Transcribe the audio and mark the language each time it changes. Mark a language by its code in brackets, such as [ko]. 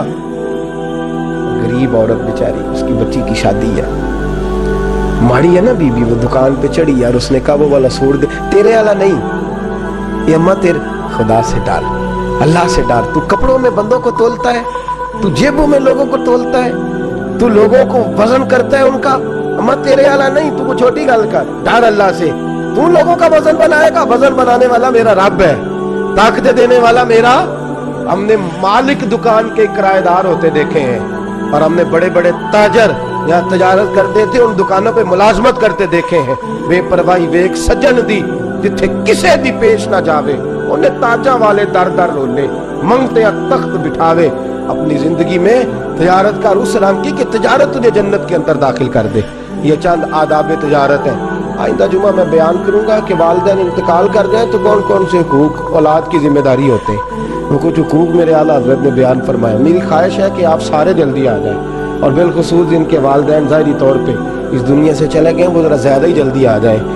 [ur] غریب عورت بیچاری, اس کی بچی کی شادی ہے, ماڑی ہے نا بی بی, وہ دکان پہ چڑھی یار, اس نے کہا وہ والا سوٹ دے, تیرے والا نہیں, یہ اماں تیرے خدا سے ڈال, اللہ سے ڈال, تو کپڑوں میں بندوں کو تولتا ہے, تو جیبوں میں لوگوں کو تولتا ہے, تو لوگوں کو وزن کرتا ہے ان کا, اماں تیرے والا نہیں, تو وہ چھوٹی گل کر, ڈر اللہ سے, تو لوگوں کا وزن بنائے گا, وزن بنانے والا میرا رب ہے, طاقت دینے والا میرا. ہم نے مالک دکان کے کرایہ دار ہوتے دیکھے ہیں, اور ہم نے بڑے بڑے تاجر یہاں تجارت کرتے تھے ان دکانوں پہ ملازمت کرتے دیکھے ہیں. [pa] بے پرواہی وے ایک سجن دی جتھے کسے دی پیش نہ جاوے, انہیں تاجاں والے در در رولے, منگتے تخت بٹھاوے. [ur] اپنی زندگی میں تجارت کا روح سلام کی کہ تجارت تجھے جنت کے اندر داخل کر دے. یہ چند آداب تجارت ہیں. آئندہ جمعہ میں بیان کروں گا کہ والدین انتقال کر جائیں تو کون کون سے حقوق اولاد کی ذمہ داری ہوتے ہیں. وہ کچھ حقوق میرے اعلیٰ حضرت نے بیان فرمایا. میری خواہش ہے کہ آپ سارے جلدی آ جائیں, اور بالخصوص جن کے والدین ظاہری طور پہ اس دنیا سے چلے گئے وہ ذرا زیادہ ہی جلدی آ جائیں.